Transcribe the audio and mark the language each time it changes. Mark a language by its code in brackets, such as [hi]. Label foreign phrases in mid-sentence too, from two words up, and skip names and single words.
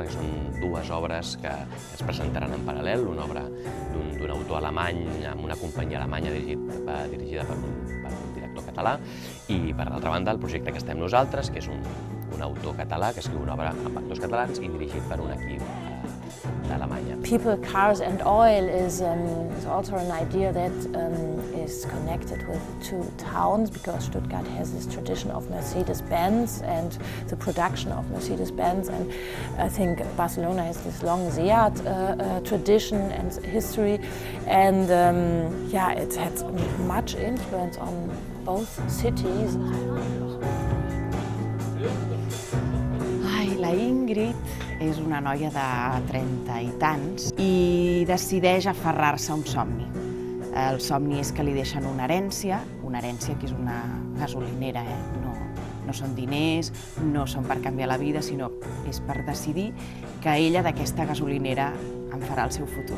[ca] Perquè són dues obres que es presentaran en paral·lel, una obra d'un autor alemany amb una companyia alemanya dirigida per un director català, i per l'altra banda el projecte que estem nosaltres, que és un autor català que escriu una obra amb actors catalans i dirigit per un equip d'Alemanya. [en] People, Cars and Oil is also an idea that is connected with two towns, because Stuttgart has this tradition of Mercedes-Benz and the production of Mercedes-Benz, and I think Barcelona has this long Seat tradition and history, and yeah, it had much influence on both cities. [ca] La Ingrid és una noia de 30 i tants i decideix aferrar-se a un somni. El somni és que li deixen una herència que és una gasolinera, no són diners, no són per canviar la vida, sinó és per decidir que ella d'aquesta gasolinera en farà el seu futur.